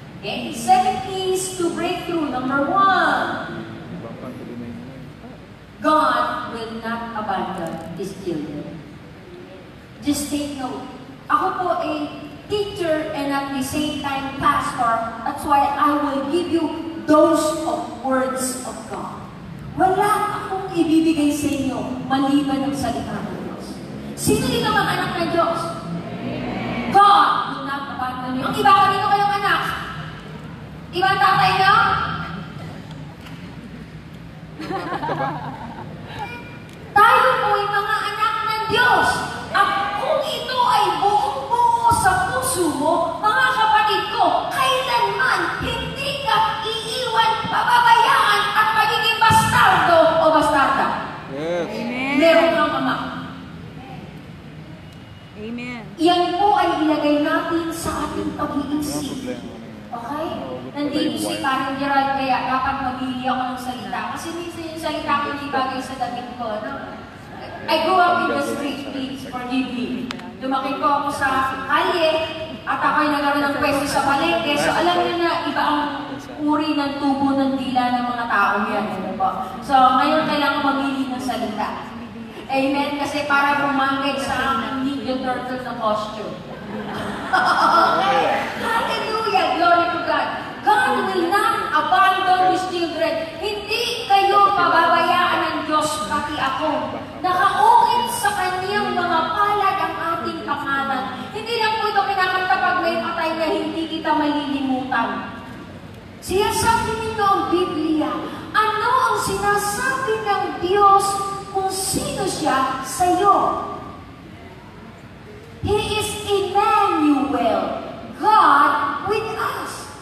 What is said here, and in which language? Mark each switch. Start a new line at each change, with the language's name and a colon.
English: Okay, 7 keys to breakthrough. Number 1. God will not abandon His children. Just take note.
Filipino: Ako po ay
English: teacher and at the same time pastor. That's why I will give you those of words of God.
Filipino: Wala akong ibibigay sa inyo maliban ng salita ng Diyos. Sino din ang mga anak ng Diyos?
English: God will not abandon you.
Filipino: Ang iba ka dito kayong anak. Iba ang tatay niyo? Tayo po ay mga anak ng Diyos. At kung ito ay buong-buo sa puso mo, mga kapatid ko, kailanman hindi ka iiwan, pababayaan at magiging bastardo o bastarda. Yes. Meron kang ama. Amen. Yan po ay ilagay natin sa ating pag-iisip. Okay? Nandito si Karen Gerald, kaya dapat magili ako ng salita. Kasi minsan yung salita ko hindi bagay sa damit ko. No?
English: I grew up in the street, please forgive me.
Filipino: Lumaki po ako sa kalye, at ako'y nagkaroon ng pwesto sa palengke. So alam niyo na iba ang uri ng tubo ng dila ng mga tao yan. Ano po? So ngayon kailangan magili ng salita. Amen? Kasi para bumangay sa aking Ninja Turtle na costume.
English: Okay? Hallelujah! Glory to God! God will not abandon His children.
Filipino: Hindi kayo pababayaan ng Diyos, pati ako. Nakaukit sa Kanyang mga palad ang ating pangalan. Hindi lang po ito kinakanta pag may patay na hindi kita malilimutan. Siya sabi nito ang Biblia. Ano ang sinasabi ng Diyos kung sino siya sa iyo?
English: He is Emmanuel, God with us.